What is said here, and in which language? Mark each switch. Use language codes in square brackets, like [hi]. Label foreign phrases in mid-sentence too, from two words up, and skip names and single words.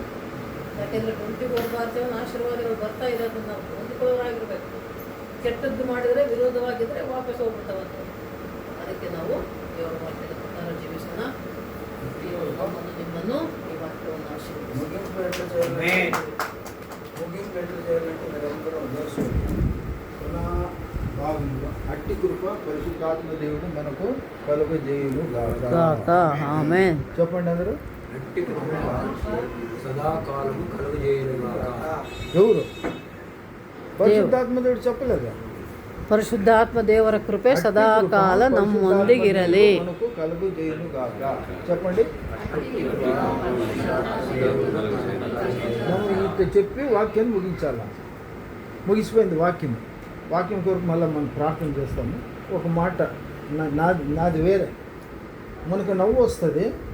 [kn] ಯಾಕೆಂದರೆ 24/7 ಆಶೀರ್ವಾದಗಳು ಬರ್ತಾ ಇದೆ. ಅದನ್ನು ನಾವು ಹೊಂದಿಕೊಳ್ಳೋರಾಗಿರ್ಬೇಕು. ಕೆಟ್ಟದ್ದು ಮಾಡಿದರೆ, ವಿರೋಧವಾಗಿದ್ದರೆ ವಾಪಸ್ ಹೋಗ್ಬಿಡ್ತಾವಂತೆ. ಅದಕ್ಕೆ ನಾವು ದೇವರ ವಾಕ್ಯದ ಪ್ರಕಾರ ಜೀವಿಸೋಣ. ದೇವರು ನಮ್ಮನ್ನು ನಿಮ್ಮನ್ನು ಈ ವಾಕ್ಯವನ್ನು ಆಶೀರ್ವದಿಸಿ. [te] అట్టి కృప పరిశుద్ధాత్మ దేవుడు మనకు కలుగజేయును గాక. ఆమేన్. చెప్పండి అందరూ. అట్టి కృప సదాకాలము కలుగజేయును గాక. ఎవరు? [kn] ಪರಿಶುದ್ಧಾತ್ಮ ದೇವರು చెప్పలేదు. ಪರಿಶುದ್ಧಾತ್ಮ ದೇವರ ಕೃಪೆ ಸದಾಕಾಲ ನಮ್ಮೊಂದಿಗಿರಲಿ. [te] మనకు కలుగజేయును గాక. చెప్పండి. మనం ఇంత చెప్పి వాక్యాన్ని ముగించాల. ముగిసిపోయింది వాక్యం. వాక్యం కొరకు మళ్ళీ మనం ప్రార్థన చేస్తాము. ఒక మాట నాది వేరే. మనకు నవ్వు వస్తుంది.